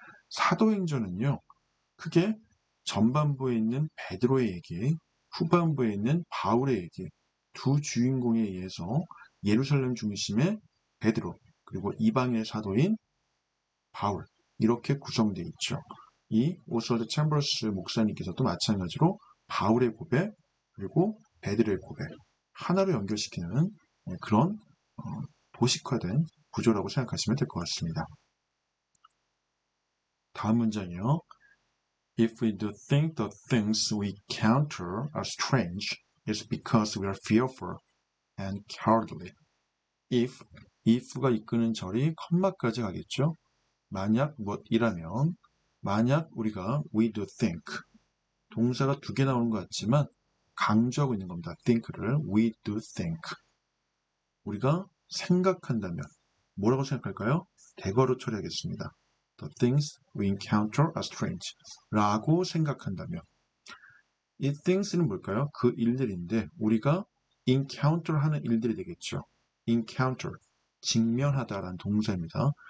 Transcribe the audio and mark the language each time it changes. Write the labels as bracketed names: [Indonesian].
[Korean] 사도행전은요, 크게 전반부에 있는 베드로의 얘기, 후반부에 있는 바울의 얘기, 두 주인공에 의해서 예루살렘 중심의 베드로, 그리고 이방인의 사도인 바울, 이렇게 구성되어 있죠. 이 오스월드 챔버스 목사님께서도 마찬가지로 바울의 고백, 그리고 베드로의 고백, 하나로 연결시키는 그런 도식화된 구조라고 생각하시면 될 것 같습니다. 다음 문장이요. [English] If we do think the things we encounter are strange, it's because we are fearful and cowardly. [Korean] if가 이끄는 절이 컴마까지 가겠죠. 만약 뭐이라면, 만약 우리가 [English] we do think, [Korean] 동사가 두 개 나오는 것 같지만 강조하고 있는 겁니다. [English] think를 we do think. [Korean] 우리가 생각한다면 뭐라고 생각할까요? 대괄호 처리하겠습니다. [English] The things we encounter are strange. [Korean] 라고 생각한다면 이 things는 뭘까요? 그 일들인데 우리가 encounter 하는 일들이 되겠죠. encounter, 직면하다라는 동사입니다.